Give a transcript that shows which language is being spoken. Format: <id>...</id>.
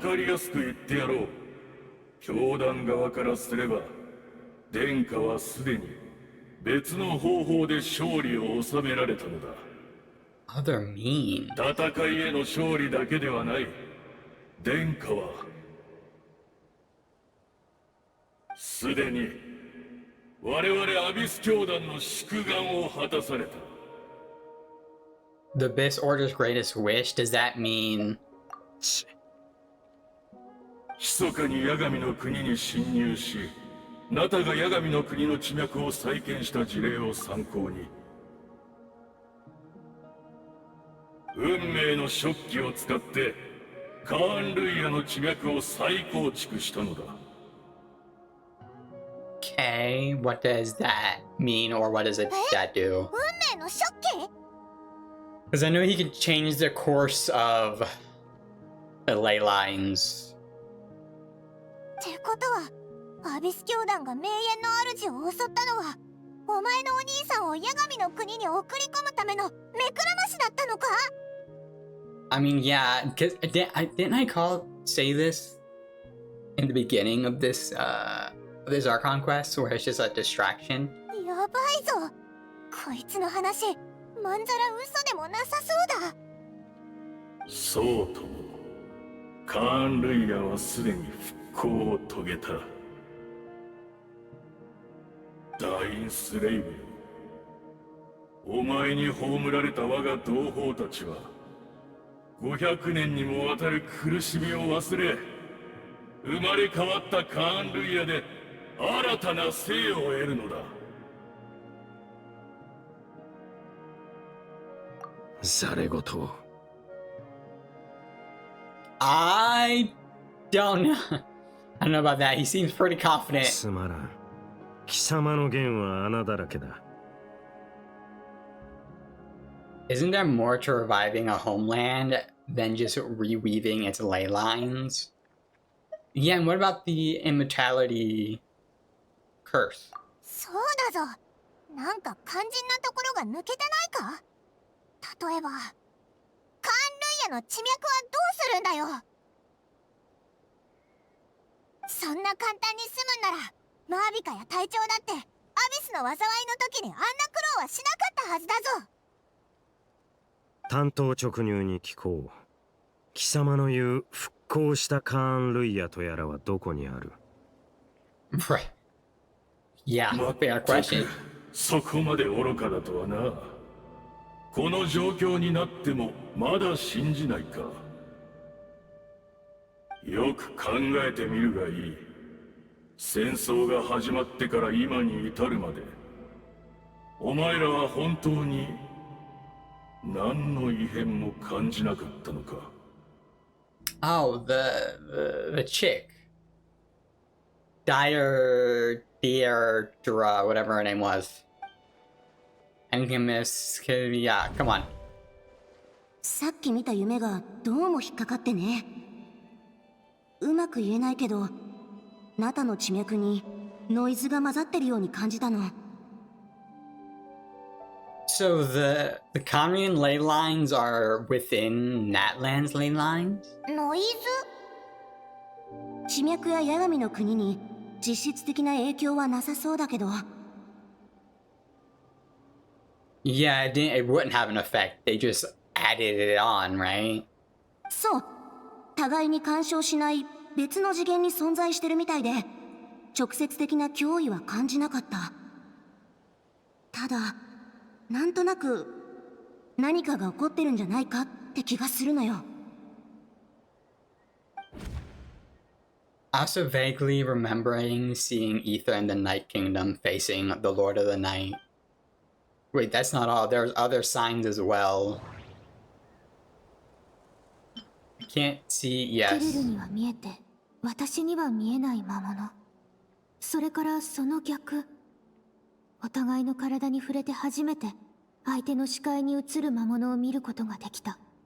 <ja>かりやすく言ってやろう。教団側からすれば、殿下はすでに別の方法で勝利を収められたのだ。</ja> <en>Oh, they're mean.</en> <ja>戦いへの勝利だけではない。殿下はすでに我々アビス教団の祝願を果たされた。</ja> <en>The Abyss Order's greatest wish, does that mean</en> <ja>密かに八神の国に侵入し、ナタが八神の国の地脈を再建した事例を参考に、運命の食器を使ってカーン・ルイヤの地脈を再構築したのだ。</ja> <en>okay, what does that mean or what does that do?</en> <ja>運命の食器？</ja> <en>Because I know he can change the course of the ley lines.</en> <ja>ってことは、アビス教団が名園の主を襲ったのは、お前のお兄さんを八神の国に送り込むための目くらましだったのか？</ja> <en>I mean, yeah, because didn't I say this in the beginning of this Archon quest where it's just a distraction?</en> <ja>やばいぞ。こいつの話、まんざら嘘でもなさそうだ。そうとも、カーン・ルイヤはすでに復興を遂げた。ダインスレイブよ、お前に葬られた我が同胞たちは500年にもわたる苦しみを忘れ、生まれ変わったカーン・ルイヤで新たな生を得るのだ。ざれ言を。</ja> <en>I don't know. I don't know about that. He seems pretty confident.</en> <ja>つまらん。貴様の言は穴だらけだ。</ja> <en>Isn't there more to reviving a homeland than just reweaving its ley lines? Yeah, and what about the immortality curse?</en> <ja>そうだぞ。なんか肝心なところが抜けてないか？例えば、カーン・ルイヤの地脈はどうするんだよ。そんな簡単に済むんなら、マービカや隊長だってアビスの災いの時にあんな苦労はしなかったはずだぞ。単刀直入に聞こう。貴様の言う復興したカーン・ルイヤとやらはどこにある？</ja> <en>Right. Yeah, fair く question.</en> <ja>そこまで愚かだとはな。この状況になってもまだ信じないか。よく考えてみるがいい。戦争が始まってから今に至るまで、お前らは本当に何の異変も感じなかったのか。</ja> <en>Oh, the chick. Deirdre, whatever her name was. Enchemist, yeah, come on.</en> <ja>さっき見た夢がどうも引っかかってね。うまく言えないけど、ナタの地脈にノイズが混ざってるように感じたの。</ja> <en>So the Conrian ley lines are within Natlan's ley lines?</en> <ja>ノイズ？地脈や八神の国に実質的な影響はなさそうだけど。</ja> <en>Yeah, it wouldn't have an effect. They just added it on, right?</en> <ja>そう。互いに干渉しない別の次元に存在してるみたいで、直接的な脅威は感じなかった。ただ、なんとなく何かが起こってるんじゃないかって気がするのよ。</ja> <en>Also vaguely remembering seeing Ether and the Night Kingdom facing the Lord of the Night. Wait, that's not all. There's other signs as well. I can't see.</en> <ja>テレ</ja> <en>Yes.</en> <ja>ルには見えて、私には見えない魔物。それからその逆。お互いの体に触れて初めて、相手の視界に映る魔物を見ることができた。</ja>